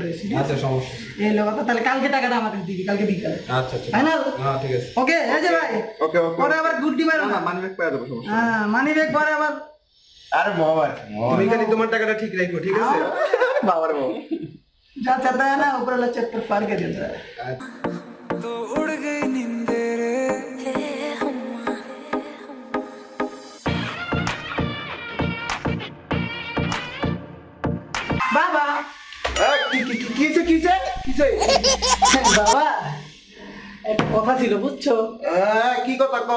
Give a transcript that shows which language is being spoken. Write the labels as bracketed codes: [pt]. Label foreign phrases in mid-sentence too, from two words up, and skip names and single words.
[bn] আচ্ছা সমস্যা এই লো কথা, তাহলে কালকে টাকাটা আমাদের দিবি, কালকে বিকালে। আচ্ছা আচ্ছা ফাইনাল? হ্যাঁ ঠিক আছে। ওকে এই যে ভাই ওকে ওকে। পরে আবার গুড দিবেন না না। [en] money bag [bn] পাওয়া যাবে, সমস্যা। হ্যাঁ [en] money bag [bn] পরে আবার। আরে মম আছে, তুমি খালি তোমার টাকাটা ঠিক রাখো, ঠিক আছে? বাবার মম [hi] যা চাহता है ना ऊपर वाला चक्कर फाड़ के देता है। तो उड़ गई नींदे रे [bn] বাবা কিছে কিছে কিছে বাবা একটা কথা ছিল বুঝছো? কি কথা কও?